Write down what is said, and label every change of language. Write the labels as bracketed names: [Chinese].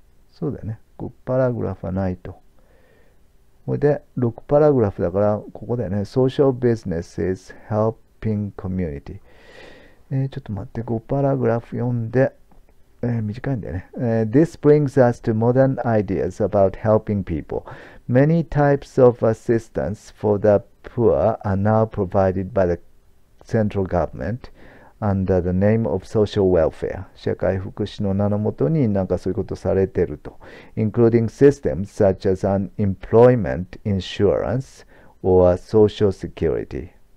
[Japanese] そうだよね。5パラグラフはないと。ほいで、6パラグラフだから、ここだよね。 [English] social businesses helping community。 [Japanese] ちょっと待って、5パラグラフ読んで、短いんだよね。 [English] This brings us to modern ideas about helping people. Many types of assistance for the poor are now provided by the central government under the name of social welfare. [Japanese] 社会福祉の名のもとになんかそういうことされてると。 [English] Including systems such as unemployment insurance or social security.